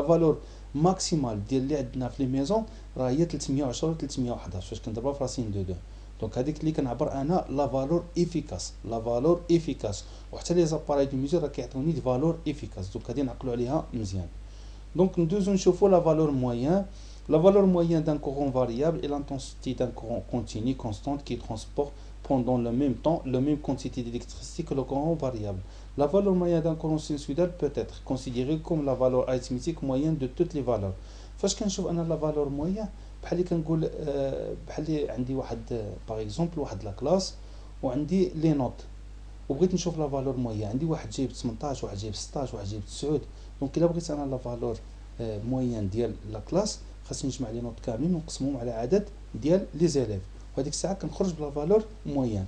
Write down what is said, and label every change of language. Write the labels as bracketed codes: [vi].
[ar] لا فالور ماكسيمال ديال اللي عندنا في لي ميزون راه هي 310 و 311 فاش كنضربها في راسين دو 2. دونك هذيك اللي كنعبر انا لا فالور افيكاس، لا فالور افيكاس. وحتى لي زاباراي دو ميزور راه كيعطيوني دي فالور افيكاس. دونك غادي نعقلوا عليها مزيان. دونك ندوزو نشوفوا لا فالور موين. [fr] La valeur moyenne d'un courant variable est l'intensité d'un courant continu constante qui transporte pendant le même temps la même quantité d'électricité que le courant variable. La valeur moyenne d'un courant sinusoïdal peut être considérée comme la valeur arithmétique moyenne de toutes les valeurs. [ar] فاش كنشوف انا لا فالور موين بحال اللي كنقول بحال اللي عندي واحد [fr] باغ اكزومبل [ar] واحد لا كلاس وعندي لي نوت وبغيت نشوف لا فالور موين. عندي واحد جايب 18 واحد جايب 16 واحد جايب 9. دونك الا بغيت انا لا فالور موين ديال لا كلاس خاصني نجمع لي نوت كاملين ونقسمهم على عدد ديال لي زيليف وهذيك الساعه كنخرج بلا فالور موين.